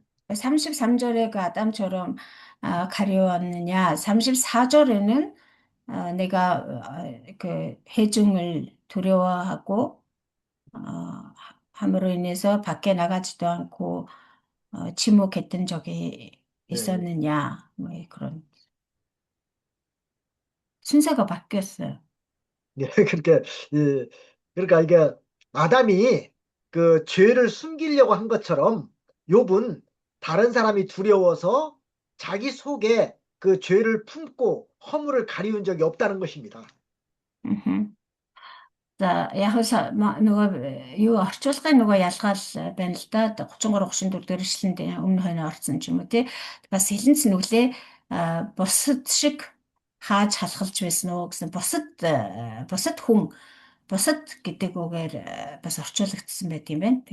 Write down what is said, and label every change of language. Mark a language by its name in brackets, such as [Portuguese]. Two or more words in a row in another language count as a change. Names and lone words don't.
[Korean] 33절에 그 아담처럼 가려웠느냐, 34절에는 내가 그 해중을 두려워하고 함으로 인해서 밖에 나가지도 않고 침묵했던 적이 있었느냐, 뭐 그런 순서가 바뀌었어요. 예, 그렇게 예, 그러니까 이게 아담이 그 죄를 숨기려고 한 것처럼 욥은 다른 사람이 두려워서 자기 속에 그 죄를 품고 허물을 가리운 적이 없다는 것입니다. [Mongolian] За яг нөгөө юу орчуулгын нөгөө ялгаал байна л да 33 34 дээр ишлэнд өмнө хойно орсон ч юм уу тий бас хилэнц нүглээ бусад шиг хааж халахалж байсан уу гэсэн бусад хүн бусад гэдэг үгээр бас орчуулагдсан байт юм байна.